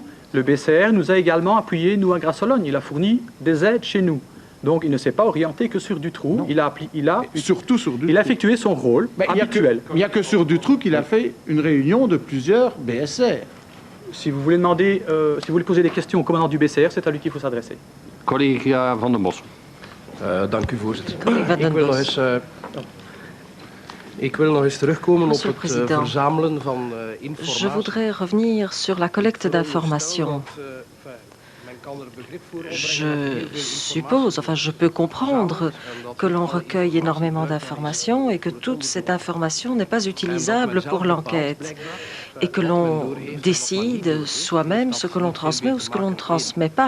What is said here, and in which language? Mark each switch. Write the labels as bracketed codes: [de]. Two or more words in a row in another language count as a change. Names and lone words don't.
[fr] Le BCR nous a également appuyé, nous, à Grasse-Sologne. Il a fourni des aides chez nous. Donc, il ne s'est pas orienté que sur Dutroux. Surtout sur Dutroux. Il a effectué son rôle habituel. Il n'y a que sur Dutroux qu'il a fait une réunion de plusieurs BSR. Si vous voulez demander, si vous voulez poser des questions au commandant du BCR, c'est à lui qu'il faut s'adresser. [nl] Collega Van den Bos. Dank u, voorzitter. Ik wil nog eens terugkomen op het verzamelen van informatie. [fr] Je voudrais revenir sur la collecte d'informations. Je suppose, enfin je peux comprendre que l'on recueille énormément d'informations et que toute cette information n'est pas utilisable pour l'enquête et que l'on décide soi-même ce que l'on transmet ou ce que l'on ne transmet pas.